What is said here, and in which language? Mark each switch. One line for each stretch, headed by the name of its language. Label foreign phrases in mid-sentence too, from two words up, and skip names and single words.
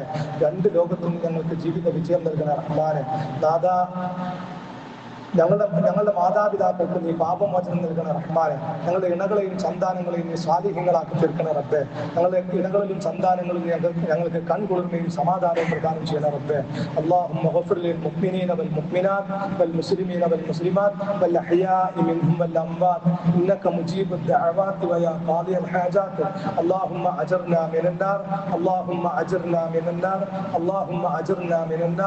Malayalam: രണ്ട് ലോകത്തും ഞങ്ങൾക്ക് ജീവിത വിജയം നൽകണ റഹ്മാനെ. നാദാ, ഞങ്ങളുടെ മാതാപിതാക്കൾക്ക് നീ പാപമോചനം നൽകണ റഹ്മാനെ. ഞങ്ങളുടെ ഇണകളെയും സന്താനങ്ങളെയും നീ സ്വാധീനങ്ങളാക്കി തീർക്കണ റബ്ബേ. ഞങ്ങളുടെ ഇണകളിലും സന്താനങ്ങളും ഞങ്ങൾക്ക് കൺകുളിർമയും സമാധാനവും പ്രദാനം ചെയ്യണ റബ്ബേ.
Arabic: اللهم اغفر للمؤمنين والمؤمنات والمسلمين والمسلمات والأحياء منهم والأموات إنك مجيب الدعوات ويا قاضي الحاجات. اللهم أجرنا من النار، اللهم أجرنا من النار، اللهم أجرنا من النار.